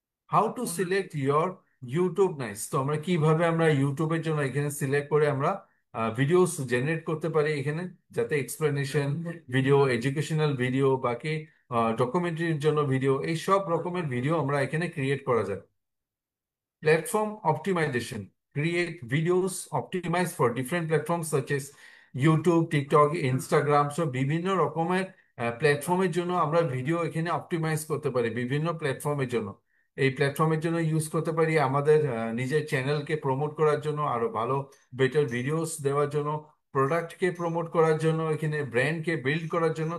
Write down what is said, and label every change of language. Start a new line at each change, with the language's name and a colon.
English: how to select your YouTube niche,
Bangla: তো আমরা কিভাবে আমরা ইউটিউবের জন্য এখানে সিলেক্ট করে আমরা ভিডিওস জেনারেট করতে পারি এখানে, যাতে এক্সপ্লেনেশন ভিডিও, এডুকেশনাল ভিডিও, বাকি ডকুমেন্টারির জন্য ভিডিও, এই সব রকমের ভিডিও আমরা এখানে ক্রিয়েট করা যায়।
English: Platform optimization. Create videos optimized for different platforms such as YouTube, TikTok, Instagram.
Bangla: So বিভিন্ন রকমের প্ল্যাটফর্মের জন্য আমরা ভিডিও এখানে অপটিমাইজ করতে পারি, বিভিন্ন প্ল্যাটফর্মের জন্য। এই প্ল্যাটফর্মের জন্য ইউজ করতে পারি আমাদের নিজের চ্যানেলকে প্রমোট করার জন্য, আরো ভালো বেটার ভিডিওস দেওয়ার জন্য, প্রোডাক্টকে প্রমোট করার জন্য, এখানে ব্র্যান্ডকে বিল্ড করার জন্য।